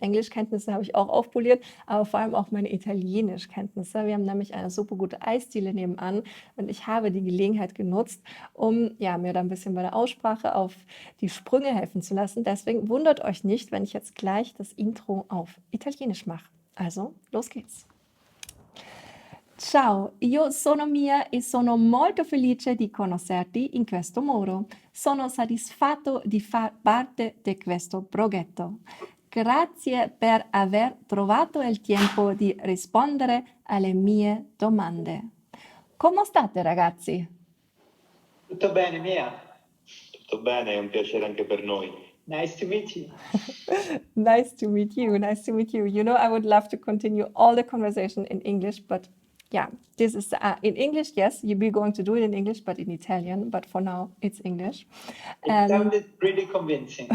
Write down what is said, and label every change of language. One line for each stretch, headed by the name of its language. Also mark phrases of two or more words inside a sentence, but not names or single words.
German: Englischkenntnisse habe ich auch aufpoliert, aber vor allem auch meine Italienischkenntnisse. Wir haben nämlich eine super gute Eisdiele nebenan und ich habe die Gelegenheit genutzt, um ja, mir da ein bisschen bei der Aussprache auf die Sprünge helfen zu lassen. Deswegen wundert euch nicht, wenn ich jetzt gleich das Intro auf Italienisch mache. Also, los geht's.
Italian: Ciao, io sono Mia e sono molto felice di conoscerti in questo modo. Sono soddisfatto di far parte di questo progetto. Grazie per aver trovato il tempo di rispondere alle mie domande. Come state, ragazzi? Tutto bene, Mia? Tutto bene, è un piacere anche per noi.
English: Nice to meet you. Nice to meet you. Nice to meet you. You know, I would love to continue all the conversation in English, but yeah, this is in English. Yes, you'll be going to do it in English, but in Italian. But for now, it's English. It sounded really convincing.